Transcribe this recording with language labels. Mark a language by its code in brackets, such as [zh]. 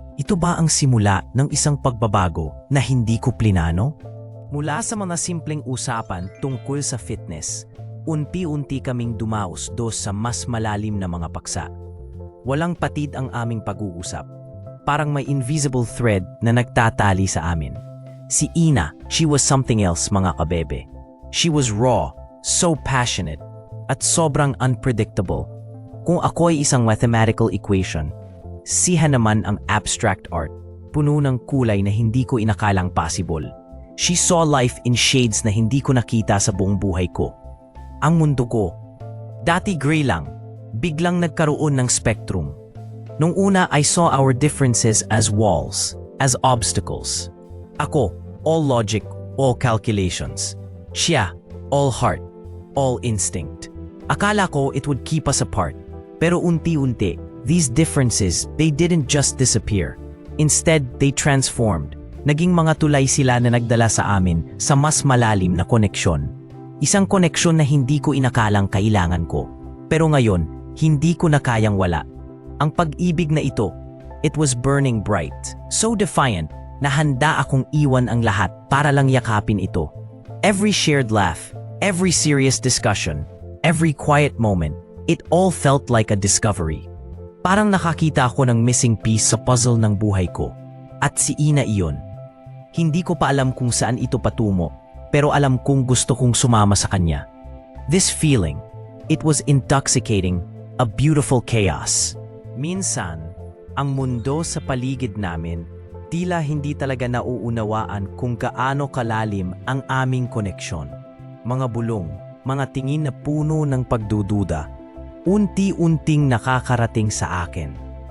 [tl] Ito ba ang simula ng isang pagbabago na hindi ko plinano? Mula sa mga simpleng usapan tungkol sa fitness, unti-unti kaming dumaos-dos sa mas malalim na mga paksa. Walang patid ang aming pag-uusap. Parang may [en] invisible thread [tl] na nagtatali sa amin. [en] Si Ina, she was something else, [tl] mga kabebe. [en] She was raw, so passionate, [tl] at sobrang [en] unpredictable. [tl] Kung ako ay isang mathematical equation, siya naman ang abstract art, puno ng kulay na hindi ko inakalang possible. [en] She saw life in shades [tl] na hindi ko nakita sa buong buhay ko. Ang mundo ko, dati gray lang, biglang nagkaroon ng spectrum. Nung una, [en] I saw our differences as walls, as obstacles. Ako, all logic, all calculations. Siya, all heart, all instinct. [tl] Akala ko [en] it would keep us apart. [tl] Pero unti-unti, [en] these differences, they didn't just disappear. Instead, they transformed. [tl] Naging mga tulay sila na nagdala sa amin sa mas malalim na koneksyon. Isang koneksyon na hindi ko inakalang kailangan ko. Pero ngayon, hindi ko na kayang wala. Ang pag-ibig na ito, [en] it was burning bright, so defiant, [tl] na handa akong iwan ang lahat para lang yakapin ito. [en] Every shared laugh, every serious discussion, every quiet moment, it all felt like a discovery. [tl] Parang nakakita ako ng [en] missing piece [tl] sa puzzle ng buhay ko. At si Ina iyon. Hindi ko pa alam kung saan ito patungo, pero alam kong gusto kong sumama sa kanya. [en] This feeling, it was intoxicating, a beautiful chaos. [tl] Minsan, ang mundo sa paligid namin, tila hindi talaga nauunawaan kung gaano kalalim ang aming koneksyon. Mga bulong, mga tingin na puno ng pagdududa, unti-unting nakakarating sa akin.